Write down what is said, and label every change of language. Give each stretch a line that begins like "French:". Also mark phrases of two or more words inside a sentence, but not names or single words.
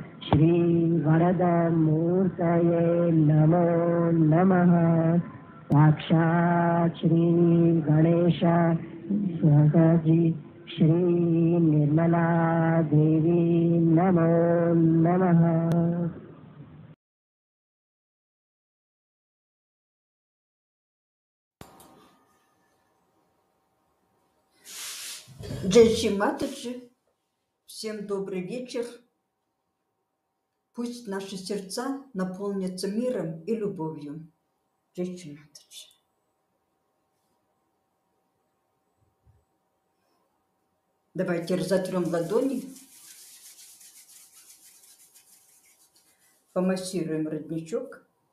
Sanskrit: श्रीवरदमूर्तये नमो नमः साक्षात् श्रीगणेश जी श्रीनिर्मला देवी नमो नमः।
Russian: Джей Шри Матаджи, всем добрый вечер. Пусть наши сердца наполнятся миром и любовью. Джей Шри Матаджи. Давайте разотрем ладони, помассируем родничок.